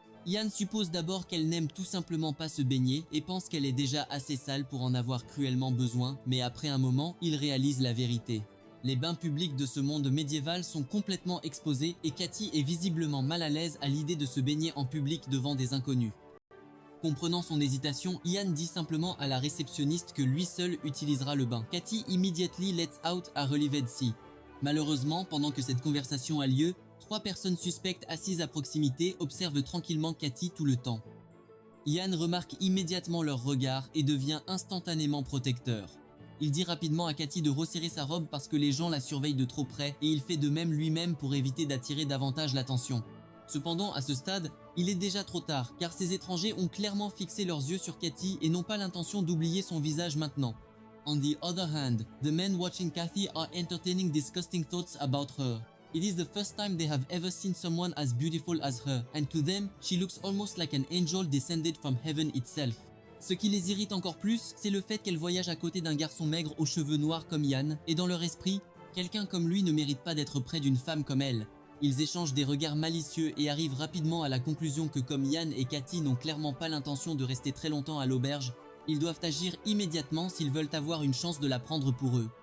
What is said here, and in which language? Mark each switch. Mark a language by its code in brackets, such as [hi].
[fr] Ian suppose d'abord qu'elle n'aime tout simplement pas se baigner et pense qu'elle est déjà assez sale pour en avoir cruellement besoin, mais après un moment, il réalise la vérité. Les bains publics de ce monde médiéval sont complètement exposés et Katy est visiblement mal à l'aise à l'idée de se baigner en public devant des inconnus. Comprenant son hésitation, Ian dit simplement à la réceptionniste que lui seul utilisera le bain. [en] Katy immediately lets out a relieved sea. [fr] Malheureusement, pendant que cette conversation a lieu, 3 personnes suspectes assises à proximité observent tranquillement Katy tout le temps. Ian remarque immédiatement leur regard et devient instantanément protecteur. Il dit rapidement à Katy de resserrer sa robe parce que les gens la surveillent de trop près et il fait de même lui-même pour éviter d'attirer davantage l'attention. Cependant, à ce stade, il est déjà trop tard car ces étrangers ont clairement fixé leurs yeux sur Katy et n'ont pas l'intention d'oublier son visage maintenant. [en] On the other hand, the men watching Katy are entertaining disgusting thoughts about her. It is the first time they have ever seen someone as beautiful as her, and to them, she looks almost like an angel descended from heaven itself. [fr] Ce qui les irrite encore plus, c'est le fait qu'elle voyage à côté d'un garçon maigre aux cheveux noirs comme Ian, et dans leur esprit, quelqu'un comme lui ne mérite pas d'être près d'une femme comme elle. Ils échangent des regards malicieux et arrivent rapidement à la conclusion que comme Ian et Katy n'ont clairement pas l'intention de rester très longtemps à l'auberge, ils doivent agir immédiatement s'ils veulent avoir une chance de la prendre pour eux.